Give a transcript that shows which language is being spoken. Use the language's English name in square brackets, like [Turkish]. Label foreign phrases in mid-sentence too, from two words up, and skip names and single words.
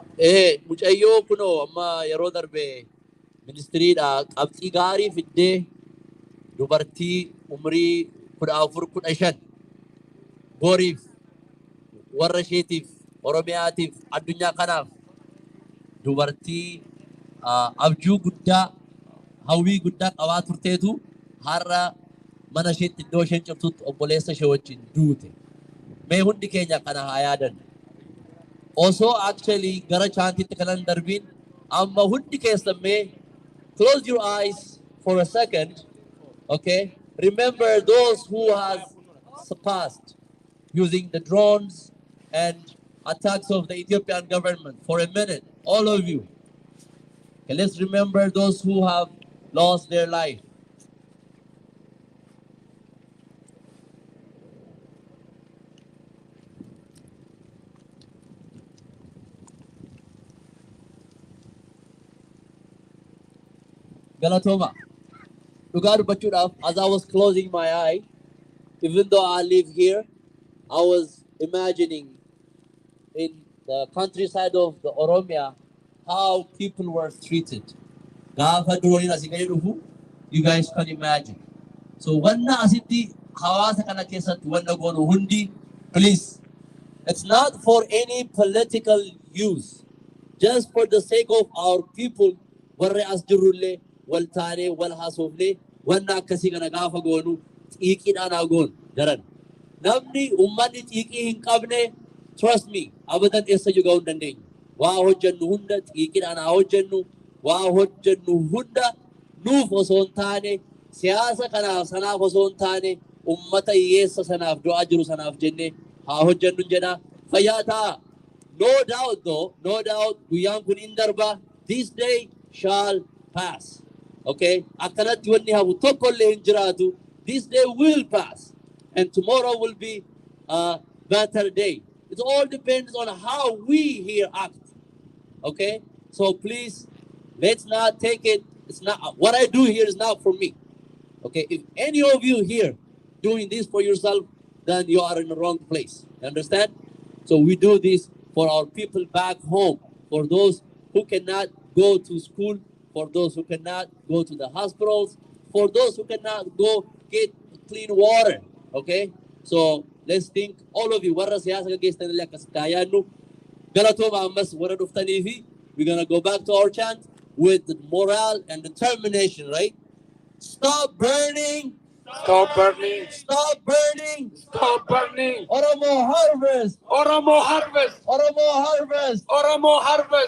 [Oromo] Mucayyoo kunoo amma yeroo darbe ministiriidha qabxii gaarii fiddee dubartii umrii 14-15 boriif warra isheetiif Oromiyaatiif addunyaa kanaaf dubartii abjuu guddaa hawwii guddaa qabaa turteetu har'a mana isheetti iddoo isheen jirtutti obboleessa ishee wajjin duute. Mee hundi keenya kana haa yaadannu. Osoo actually gara chaantiitti kanan darbiin amma hundi keessan mee [English] close your eyes for a second. Okay, remember those who has surpassed using the drones and attacks of the Ethiopian government for a minute, all of you. Okay, let's remember those who have lost their life. [Oromo] Galatoma. Dhugaa dubbachuudhaaf, [English] as I was closing my eye, even though I live here, I was imagining in the countryside of the Oromia how people were treated. [Oromo] Gaafa durooniin asii gadi dhufu, [English] you guys can imagine. [Oromo] So wanna asitti hawaasa kana keessatti wanna goonu hundi, [English] please, it's not for any political use, just for the sake of our people, [Oromo] warre as jirullee wal taanee wal haasofnee wanna akkasii kana gaafa goonu xiiqiidhaan haa goonu daran. Namni ummanni xiiqii hin qabne, [English] trust me, [Oromo] abadan eessa ga'uu hin dandeenyu. Waa hojjennu hunda xiiqiidhaan haa hojjennu, waa hojjennu hunda nuuf osoo hin taane, siyaasa kanaaf sanaaf osoo hin taane, ummata hiyyeessa sanaaf du'aa jiru sanaaf jennee haa hojjennu jedha. Fayyaa ta'a. [English] No doubt though, no doubt, [Oromo] guyyaan kun hin darba. [English] This day shall pass. Okay? Akkanatti wanni hafu tokkollee hin jiraatu. This day will pass. And tomorrow will be a better day. It all depends on how we here act. Okay? So please, let's not take it. It's not what I do here is not for me. Okay? If any of you here doing this for yourself, then you are in the wrong place. You understand? So we do this for our people back home, for those who cannot go to school, for those who cannot go to the hospitals, for those who cannot go get clean water. Okay? So let's think, all of you, [Oromo] warra siyaasa gaggeessanillee akkasitti haa yaadnu. Galatooma ammas warra dhuftaniifi, [English] we're gonna go back to our chant with morale and determination, right? Stop burning! Stop burning! Stop burning! Stop burning! Oromo harvest! Oromo harvest! Oromo harvest! Oromo harvest!